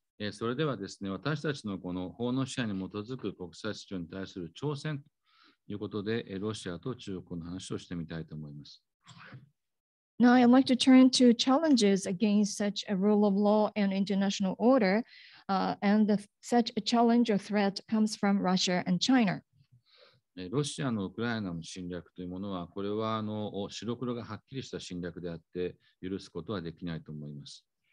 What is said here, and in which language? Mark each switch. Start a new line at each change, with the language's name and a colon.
Japanese: それではですね、私たちのこの法の支配に基づく国際秩序に対する挑戦ということで、ロシアと中国の話をしてみたいと思います。
English: Now, I'd like to turn to challenges against such a rule of law and international order, and such a challenge or threat comes from Russia and China.
Japanese: ロシアのウクライナの侵略というものは、これは白黒がはっきりした侵略であって、許すことはできないと思います。